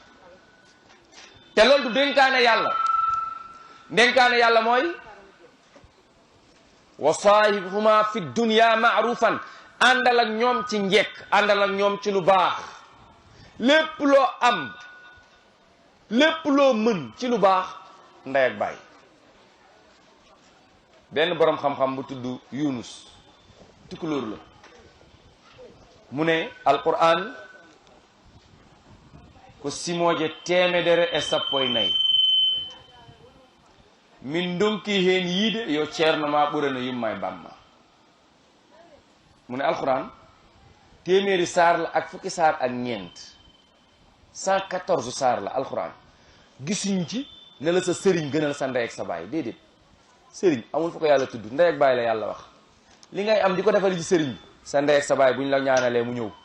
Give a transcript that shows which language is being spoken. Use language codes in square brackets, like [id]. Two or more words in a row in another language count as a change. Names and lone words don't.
[wo] te loolu du dénkaane yàlla. dénkaane yàlla mooy [ar] وصاحبهما في الدنيا معروفا, [wo] àndal ak ñoom ci njekk àndal ak ñoom ci lu baax lépp loo am lépp loo mën ci lu baax ndey ak baay. benn boroom xam-xam bu tudd Yunus tukulóor la mu ne [ff] alquran ko simooje temedere e sappo e nayi min donki heen yiide yo ceerno ma ɓurano yumma e bamma. [wo] mu ne alquran téeméeri saar la ak fukki saar ak ñeent 114 saar la alquran gisuñ ci ne la sa sëriñ gënal sa ndey ak sa baay déedéet. sëriñ amul fu ko yàlla tudd ndey ak baay la yàlla wax li ngay am di ko defal ci sëriñ bi sa ndey ak sa baay bu ñu la ñaanalee mu ñëw.